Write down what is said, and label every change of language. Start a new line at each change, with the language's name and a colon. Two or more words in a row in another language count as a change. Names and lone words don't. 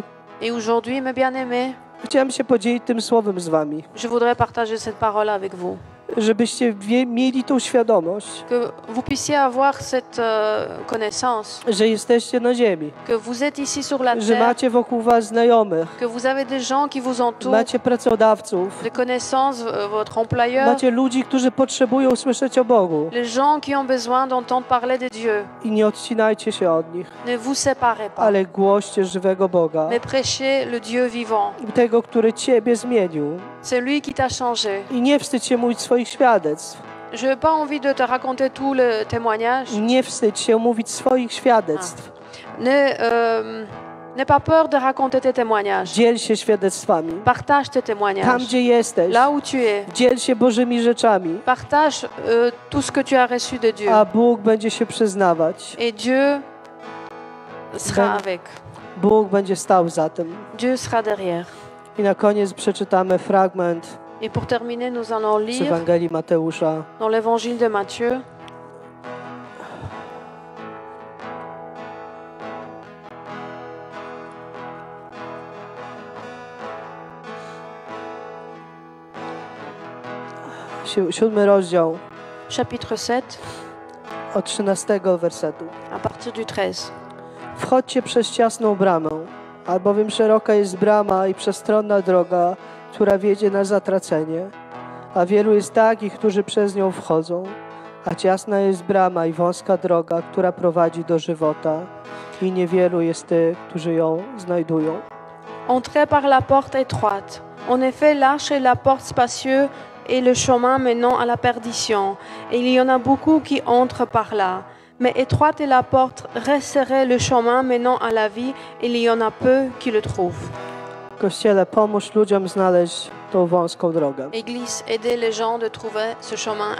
French: Et aujourd'hui, mes bien-aimés,
Polish: chciałem się podzielić tym słowem z wami,
French: je voudrais partager cette parole avec vous.
Polish: żebyście mieli tą świadomość,
French: Que vous puissiez avoir cette connaissance,
Polish: że jesteście na ziemi,
French: que vous êtes ici sur la
Polish: że
French: terre,
Polish: macie wokół was znajomych,
French: que vous avez des gens qui vous entourent,
Polish: macie pracodawców,
French: des connaissances, votre employeur,
Polish: macie ludzi, którzy potrzebują słyszeć o Bogu
French: les gens qui ont besoin d'entendre parler de Dieu.
Polish: i nie odcinajcie się od nich,
French: Ne vous séparez pas,
Polish: ale głoście żywego Boga,
French: mais prêchez le Dieu vivant,
Polish: tego, który ciebie zmienił.
French: celui qui t'a changé.
Polish: I nie wstydź się mówić swoich świadectw.
French: Je n'ai pas envie de te raconter tout le témoignage.
Polish: Nie wstydź się mówić swoich świadectw.
French: N'aie pas peur de raconter tes témoignages.
Polish: Dziel się świadectwami.
French: Partage tes
Polish: Tam,
French: témoignages.
Polish: gdzie jesteś,
French: Là où tu es,
Polish: dziel się Bożymi rzeczami,
French: partage tout ce que tu as reçu de Dieu.
Polish: a Bóg będzie się przyznawać.
French: Et Dieu sera Ben- avec.
Polish: Bóg będzie stał za tym.
French: Dieu sera derrière.
Polish: I na koniec przeczytamy fragment
French: Et pour terminer, nous allons
Polish: z
French: lire
Polish: Ewangelii Mateusza.
French: dans l'évangile de Matthieu,
Polish: Siódmy rozdział
French: chapitre 7,
Polish: od 13 wersetu.
French: à partir du 13.
Polish: Wchodźcie przez ciasną bramę, albowiem szeroka jest brama i przestronna droga, która wiedzie na zatracenie, a wielu jest takich, którzy przez nią wchodzą. A ciasna jest brama i wąska droga, która prowadzi do żywota, i niewielu jest tych, którzy ją znajdują.
French: Entrez par la porte étroite. En effet, large est la porte spacieuse et le chemin menant à la perdition. Et il y en a beaucoup qui entrent par là. Mais étroite est la porte, resserré le chemin menant à la vie, et il y en a peu qui le trouvent.
Polish: Kościele, pomóż ludziom znaleźć tą wąską drogę.
French: Église, aidez les gens de trouver ce chemin